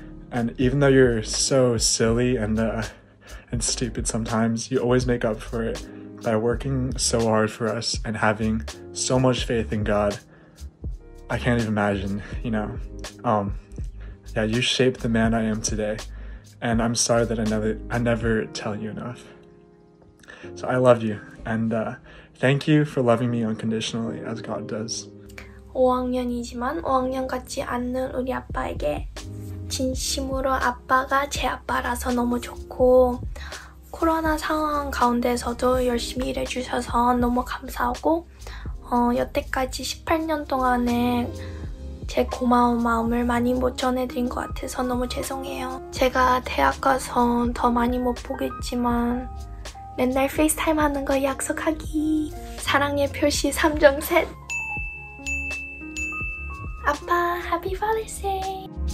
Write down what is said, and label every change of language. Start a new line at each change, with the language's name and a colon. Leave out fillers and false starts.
English: And even though you're so silly and stupid sometimes, you always make up for it by working so hard for us and having so much faith in God. I can't even imagine, yeah, you shaped the man I am today, and I'm sorry that I never tell you enough. So I love you, and thank you for loving me unconditionally as God does.
Korean: 5학년이지만 5학년 같지 않는 우리 아빠에게 진심으로 아빠가 제 아빠라서 너무 좋고 코로나 상황 가운데서도 열심히 일해주셔서 너무 감사하고 여태까지 18년 동안에 제 고마운 마음을 많이 못 전해드린 것 같아서 너무 죄송해요. 제가 대학 가서 더 많이 못 보겠지만 맨날 페이스타임 하는 거 약속하기. 사랑의 표시 3종 셋.
English: 아빠, Happy Father's Day.